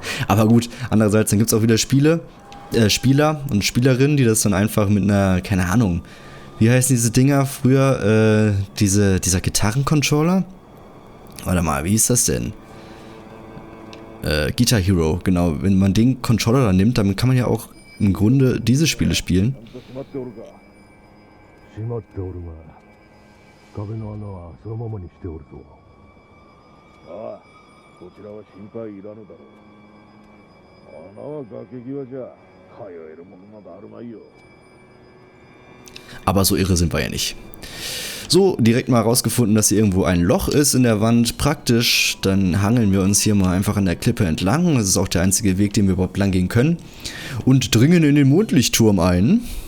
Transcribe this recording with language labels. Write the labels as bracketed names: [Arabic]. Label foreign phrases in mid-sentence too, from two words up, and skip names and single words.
[German] Aber gut, andererseits, dann gibt es auch wieder Spieler und Spielerinnen, die das dann einfach mit einer, keine Ahnung, wie heißen diese Dinger früher, dieser Gitarrencontroller? Warte mal, wie hieß das denn? Guitar Hero, genau. Wenn man den Controller dann nimmt, dann kann man ja auch im Grunde diese Spiele spielen. [Japanese] 閉まっておるが壁の穴はそのままにしておるぞ。ああ、こちらは心配いらぬだろう。穴は崖際じゃ通えるものなどあるまいよ。 [German] Aber so irre sind wir ja nicht. So, direkt mal rausgefunden, dass hier irgendwo ein Loch ist in der Wand. Praktisch, dann hangeln wir uns hier mal einfach an der Klippe entlang. Das ist auch der einzige Weg, den wir überhaupt lang gehen können. Und dringen in den Mondlichtturm ein.